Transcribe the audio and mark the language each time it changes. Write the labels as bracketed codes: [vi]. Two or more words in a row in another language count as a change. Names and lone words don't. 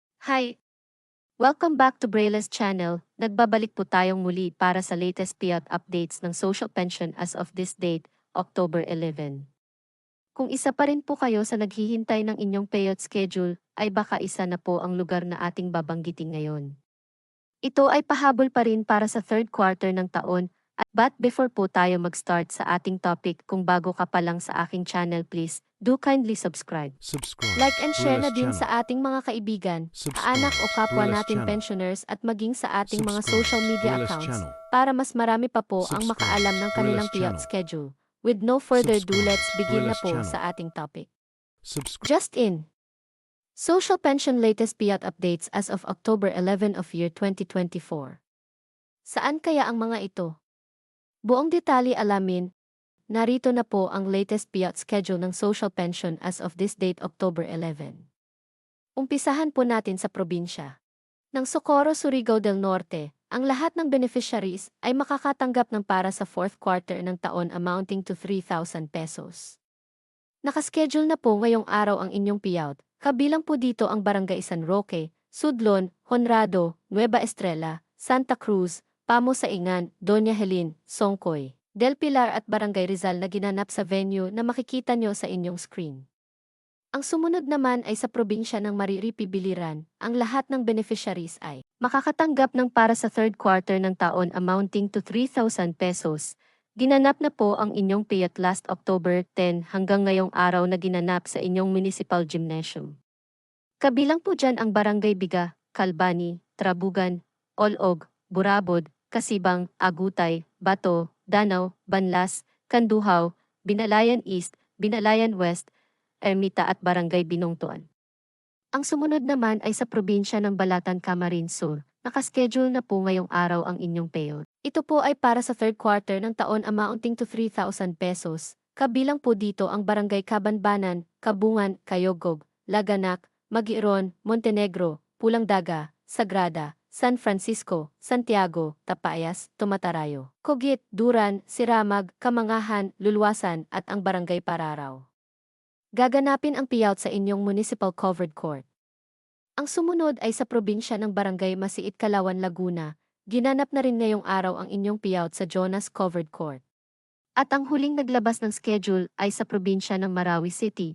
[en] Hi! Welcome back to Braille's channel. [tl] Nagbabalik po tayong muli para sa [en] latest payout updates [tl] ng [en] social pension as of this date, [tl] October 11. Kung isa pa rin po kayo sa naghihintay ng inyong payout schedule, ay baka isa na po ang lugar na ating babanggitin ngayon. Ito ay pahabol pa rin para sa [en] third quarter [tl] ng taon, [en] but before [tl] po tayo mag-start sa ating topic, kung bago ka pa lang sa aking channel, [en] please do kindly subscribe. Like and share [tl] na din sa ating mga kaibigan, kaanak o kapwa natin pensioners at maging sa ating mga [en] social media accounts [tl] para mas marami pa po ang makaalam ng kanilang payout schedule. [en] With no further ado, let's begin [tl] na po sa ating topic. [en] Just in. Social pension latest payout updates as of October 11 of year 2024. [tl] Saan kaya ang mga ito? Buong detalye alamin. Narito na po ang [en] latest payout schedule [tl] ng [en] social pension as of this date, [tl] October 11. Umpisahan po natin sa probinsya. Ng Socorro, Surigao del Norte, ang lahat ng beneficiaries ay makakatanggap ng para sa [en] fourth quarter [tl] ng taon [en] amounting to 3,000 pesos. [tl] Nakaschedule na po ngayong araw ang inyong payout, kabilang po dito ang Barangay San Roque, Sudlon, Honrado, Nueva Estrella, Santa Cruz, Pamo Saingan, Doña Helene, Songkoy, Del Pilar at Barangay Rizal na ginanap sa venue na makikita nyo sa inyong screen. Ang sumunod naman ay sa probinsya ng Mariripi, Biliran. Ang lahat ng beneficiaries ay makakatanggap ng para sa [en] third quarter [tl] ng taon [en] amounting to 3,000 pesos. [tl] Ginanap na po ang inyong [en] payout last October 10 [tl] hanggang ngayong araw na ginanap sa inyong [en] municipal gymnasium. [tl] Kabilang po dyan ang Barangay Biga, Calbani, Trabugan, Olog, Burabod, Kasibang, Agutay, Bato, Danau, Banlas, Kanduhaw, Binalayan East, Binalayan West, Ermita at Barangay Binongtuan. Ang sumunod naman ay sa probinsya ng Balatan, Camarines Sur. Nakaschedule na po ngayong araw ang inyong payout. Ito po ay para sa [en] third quarter [tl] ng taon [en] amounting to 3,000 pesos. [tl] Kabilang po dito ang Barangay Cabanbanan, Kabungan, Kayogog, Laganak, Magiron, Montenegro, Pulang Daga, Sagrada, San Francisco, Santiago, Tapayas, Tumatarayo, Cogit, Duran, Siramag, Kamangahan, Lulwasan at ang Barangay Pararaw. Gaganapin ang payout sa inyong [en] municipal covered court. [tl] Ang sumunod ay sa probinsya ng Barangay Masiit, Kalawan, Laguna. Ginanap na rin ngayong araw ang inyong payout sa Jonas Covered Court. At ang huling naglabas ng schedule ay sa probinsya ng Marawi City.